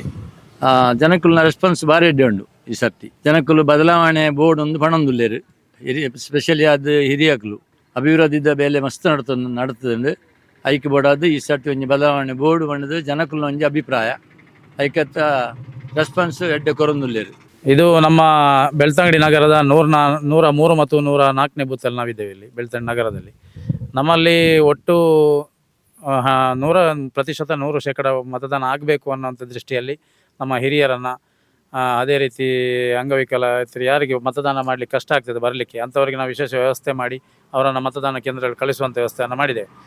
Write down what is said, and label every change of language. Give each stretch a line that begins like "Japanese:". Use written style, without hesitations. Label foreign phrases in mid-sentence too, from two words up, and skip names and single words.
Tulu: ಜನಕ್ಕುಲ್ನ ರೆಸ್ಪಾನ್ಸ್ ಭಾರಿ ಎಡ್ಡೆ ಉಂಡು ಈ ಸರ್ತಿ. ಜನಕ್ಕುಲು ಬದಲಾವಣೆ ಬೋರ್ಡ್ ಒಂದು ಪಣೊಂದುಲ್ಲೇರು. ಸ್ಪೆಷಲಿ ಅದು ಹಿರಿಯಕಲು ಅಭಿವೃದ್ಧಿದ ಬೇಲೆ ಮಸ್ತ್ ನಡ್ತದೆ ಐಕ್ ಬೋಡಾದು ಈ ಸರ್ತಿ ಒಂಜಿ ಬದಲಾವಣೆ ಬೋರ್ಡ್ ಬಂದದ್ದು ಜನಕ್ಕುಲ್ನ ಒಂಜಿ ಅಭಿಪ್ರಾಯ ಐಕತ್ತ ರೆಸ್ಪಾನ್ಸ್ ಎಡ್ಡೆ ಕೊರೊಂದುಲ್ಲೇರು.
Kannada: ಇದು ನಮ್ಮ ಬೆಳ್ತಂಗಡಿ ನಗರದ 103 ಮತ್ತು 104ನೇ ಬೂತಲ್ಲಿ ನಾವಿದ್ದೇವೆ. ಇಲ್ಲಿ ಬೆಳ್ತಂಗಡಿ ನಗರದಲ್ಲಿ ನಮ್ಮಲ್ಲಿ ಒಟ್ಟು 100% ಮತದಾನ ಆಗಬೇಕು ಅನ್ನೋಂಥ ದೃಷ್ಟಿಯಲ್ಲಿ ನಮ್ಮ ಹಿರಿಯರನ್ನು ಅದೇ ರೀತಿ ಅಂಗವಿಕಲರು ಯಾರಿಗೆ ಮತದಾನ ಮಾಡಲಿಕ್ಕೆ ಕಷ್ಟ ಆಗ್ತದೆ ಬರಲಿಕ್ಕೆ ಅಂಥವರಿಗೆ ನಾವು ವಿಶೇಷ ವ್ಯವಸ್ಥೆ ಮಾಡಿ ಅವರನ್ನು ಮತದಾನ ಕೇಂದ್ರದಲ್ಲಿ ಕಳಿಸುವಂಥ ವ್ಯವಸ್ಥೆಯನ್ನು ಮಾಡಿದ್ದೇವೆ.